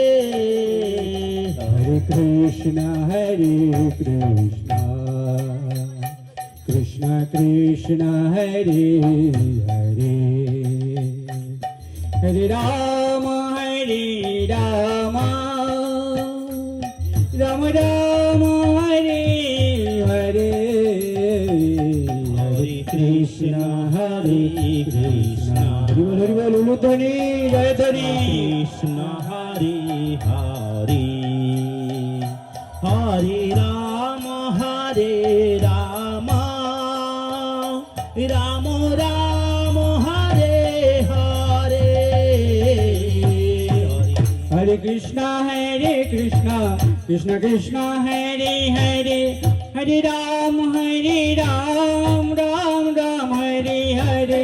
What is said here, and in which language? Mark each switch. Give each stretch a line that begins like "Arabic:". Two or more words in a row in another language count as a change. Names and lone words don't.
Bangla: হরে কৃষ্ণ কৃষ্ণ কৃষ্ণ হরে হরে, হরে রাম রাম রাম রাম হরে হরে, হরে কৃষ্ণ কৃষ্ণ। হরি বল হরি বল, উলুধ্বনি জয়ধ্বনি। কৃষ্ণ হরে হরে হরে রাম রাম রাম রাম হরে হরে। হরে কৃষ্ণ কৃষ্ণ কৃষ্ণ হরে হরে, হরে রাম রাম রাম হরে হরে।